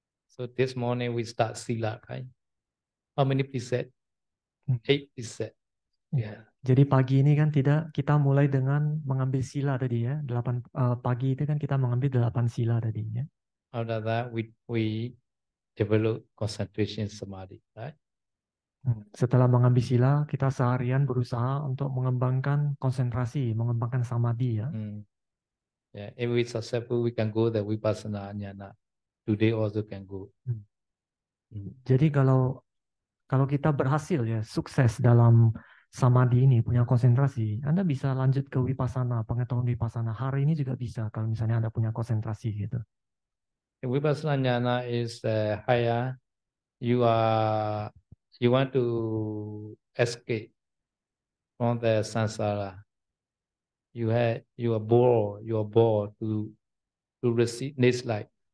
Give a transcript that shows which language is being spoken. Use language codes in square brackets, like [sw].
[en] So this morning we start sila, right? How many preset? 8 preset. Yeah. [id] Jadi pagi ini kan kita mulai dengan mengambil sila tadi ya. 8 pagi itu kan kita mengambil 8 sila tadi ya. [en] After that we develop concentration samadhi, right? [id] Setelah mengambil sila, kita seharian berusaha untuk mengembangkan konsentrasi, mengembangkan samadhi ya. [en] Yeah, if we successful, we can go the vipassana jnana. Today also can go. [id] Jadi kalau kita berhasil ya, sukses dalam samadhi ini, punya konsentrasi, Anda bisa lanjut ke vipassana, pengetahuan vipassana. Hari ini juga bisa kalau misalnya Anda punya konsentrasi gitu. [en] Vipassana jnana is higher. You want to escape from the samsara. You are bored to receive this life.